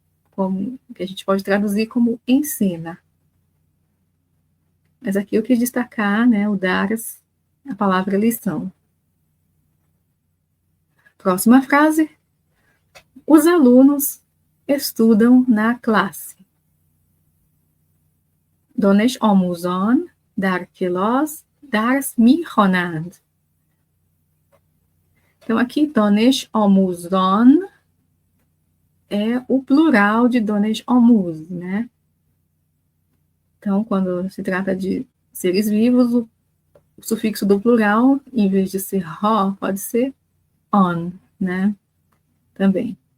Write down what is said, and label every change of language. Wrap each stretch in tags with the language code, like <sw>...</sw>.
<pt>Como, que a gente pode traduzir como ensina. Mas aqui eu quis destacar, né, o dars, a palavra lição. Próxima frase. Os alunos estudam na classe.</pt> <fa>دانش آموزان در کلاس درس می‌خوانند.</fa> <pt>Então, aqui, دانش آموزان é o plural de دانش آموز, né? Então, quando se trata de seres vivos, o sufixo do plural, em vez de ser ro, pode ser on, né? Também.</pt>